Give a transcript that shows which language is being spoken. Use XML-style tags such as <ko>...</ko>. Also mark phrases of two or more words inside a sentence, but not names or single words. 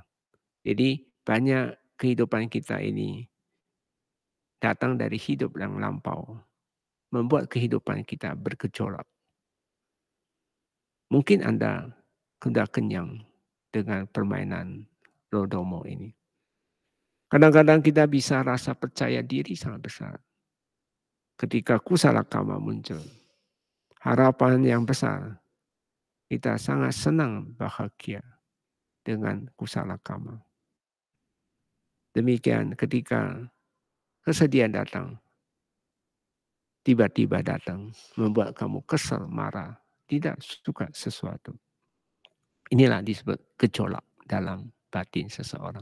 <id>Jadi banyak kehidupan kita ini datang dari hidup yang lampau, membuat kehidupan kita bergejolak. Mungkin Anda sudah kenyang dengan permainan Lodomo ini. Kadang-kadang kita bisa rasa percaya diri sangat besar. Ketika</id> <pi>kusala kama</pi> <id>muncul, harapan yang besar, kita sangat senang bahagia dengan</id> <pi>kusala kama.</pi> <id>Demikian ketika kesedihan datang, tiba-tiba datang, membuat kamu kesal, marah, tidak suka sesuatu. Inilah disebut gejolak dalam batin seseorang.</id>